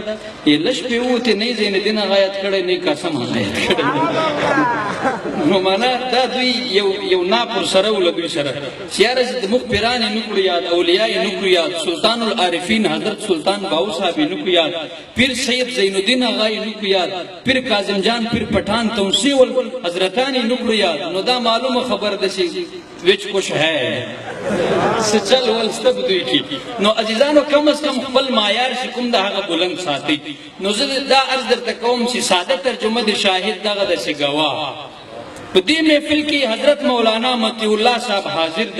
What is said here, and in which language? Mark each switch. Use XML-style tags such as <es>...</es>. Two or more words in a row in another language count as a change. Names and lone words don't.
<ps>یې لږ شپې ووتې نه یې زینالدین هغه یاد کړی نه یې قاسم هغه یاد کړی. نو معنا دا دوی یو ناپور سره و له دوی سره چې یاره د موږ پیران یې نه کړو یاد، اولیا یې نه کړو یاد، سلطان العارفین حضرت سلطان باو صاحب یې نه کړو یاد، پیر سید زین الدین هغه یې نه کړو یاد، پیر کاظم جان، پیر پٹھان توسی ول حضرتان یې نه کړو یاد. نو دا معلومه خبر ده چې</ps> <ur>وچ کچھ ہے</ur> <ps>څه چل ول سته په دوی کې. نو عزیزانو کم از کم خپل معیار چې کوم د هغه بلند ساتئ. نو زه دا عرض درته کوم چې ساده ترجمه د شاهد دغه ده چې ګواه. په دې محفل کې حضرت مولانا مطیع الله صاحب حاضر ده.</ps>